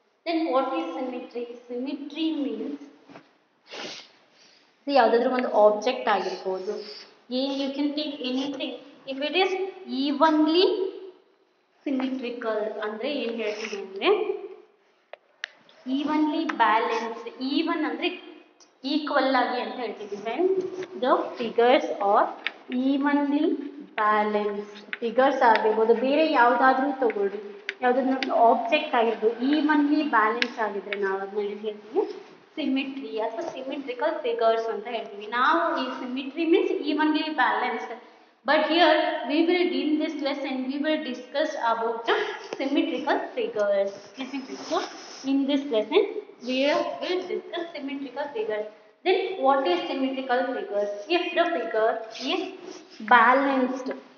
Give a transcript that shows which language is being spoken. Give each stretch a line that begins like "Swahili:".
English: Then what is symmetry? Symmetry means
Kannada: ಯಾವುದಾದ್ರೂ ಒಂದು object ಆಗಿರ್ಬೋದು,
English: you can take anything. If it is evenly symmetrical
Kannada: ಅಂದ್ರೆ ಏನು ಹೇಳ್ತೀವಿ ಅಂದರೆ
English: evenly balanced.
Kannada: even ಅಂದರೆ ಈಕ್ವಲ್ ಆಗಿ ಅಂತ ಹೇಳ್ತೀವಿ.
English: when the figures are evenly balanced.
Kannada: Figures ಆಗಿರ್ಬೋದು, ಬೇರೆ ಯಾವುದಾದ್ರೂ ತಗೊಳ್ಳಿ, ಯಾವುದಾದ್ರೂ ಆಬ್ಜೆಕ್ಟ್ ಆಗಿರ್ಬೋದು,
English: evenly balance
Kannada: ಆಗಿದ್ರೆ ನಾವು ಅದನ್ನ ಹೇಳ್ತೀವಿ ಸಿಮಿಟ್ರಿ ಅಥವಾ ಸಿಮಿಟ್ರಿಕಲ್ ಫಿಗರ್ಸ್ ಅಂತ ಹೇಳ್ತೀವಿ. ನಾವು ಈ symmetry means
English: evenly balanced. But here we will in this lesson we will discuss about the symmetrical figures. So in this lesson we will discuss symmetrical figures. Then what is symmetrical figures? If the figure is balanced.